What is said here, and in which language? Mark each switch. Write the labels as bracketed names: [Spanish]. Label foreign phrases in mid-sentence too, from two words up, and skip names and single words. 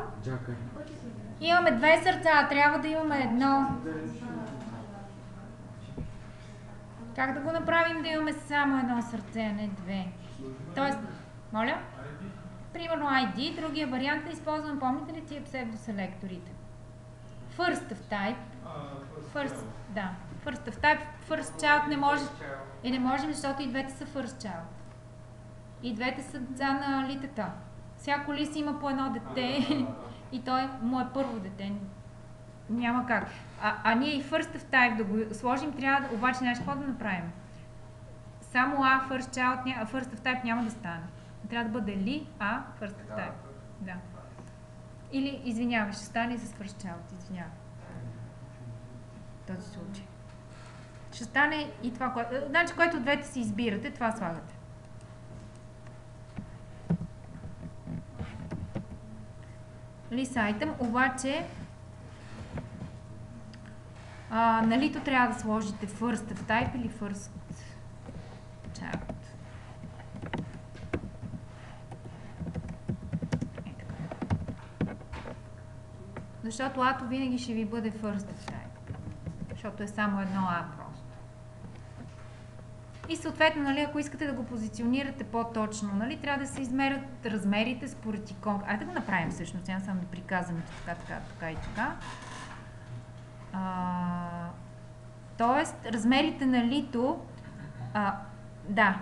[Bulgarian] Имаме две сърца, трябва да имаме едно. Как да го направим да имаме само едно сърце, а не две? Тоест, моля? Примерно ID, другия вариант да използвам, помните ли тия псевдоселекторите? [English] First of type. First of type, first child [Bulgarian] не може. И не можем, защото и двете са [English] first child. [Bulgarian] И двете са деца на литата. Всяко лист има по едно дете и той му е първо дете. Няма как. А ние и [English] first of type [Bulgarian] да го сложим, трябва да, обаче нещо какво да направим? Само [English] first of type [Bulgarian] няма да стане. Трябва да бъде ли [English] first of type. [Bulgarian] Да. Или, извинявай, ще стане с [English] first child, [Bulgarian] извинявай. В този случай. Ще стане и това, което... Значи, което от двете си избирате, това слагате. [English] List item, [Bulgarian] обаче налито трябва да сложите [English] first of type [Bulgarian] или [English] first child. [Bulgarian] Защото А-то винаги ще ви бъде [English] first of type. [Bulgarian] Защото е само едно А просто. И съответно, нали, ако искате да го позиционирате по-точно, нали, трябва да се измерят размерите според иконка. Айде да го направим всъщност, няма само да приказваме така и така. Тоест, размерите на лито, да.